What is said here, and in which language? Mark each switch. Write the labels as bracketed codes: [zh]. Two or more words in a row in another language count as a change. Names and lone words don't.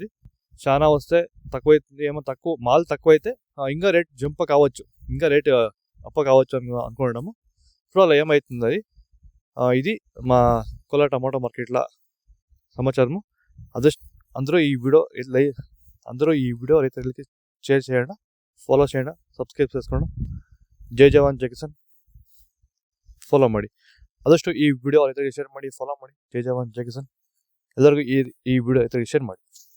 [te] చాలా వస్తే తక్కువ అవుతుంది, ఏమో మాల్ తక్కువ అయితే ఇంకా రేట్ జంప్ కావచ్చు, ఇంకా రేట్ అప్ కావచ్చు అని అనుకోవడము. ఇప్పుడు అలా ఏమవుతుంది అది. ఇది మా కోలార్ టమాటో మార్కెట్ల సమాచారము. అందరూ ఈ వీడియో రైతులకి షేర్ చేయండి, ಫಾಲೋ చేయండి, ಸಬ್ಸ್ಕ್ರೈಬ್ చేసుకోండి. [hi] जय जवान जय किसान [kn] ಫಾಲೋ ಮಾಡಿ. ಆದಷ್ಟು ಈ ವಿಡಿಯೋ ರೈತರಿಗೆ ಶೇರ್ ಮಾಡಿ, ಫಾಲೋ ಮಾಡಿ. [hi] जय जवान जय किसान. [kn] ಎಲ್ಲರಿಗೂ ಈ ವಿಡಿಯೋ ರೈತರಿಗೆ ಶೇರ್ ಮಾಡಿ.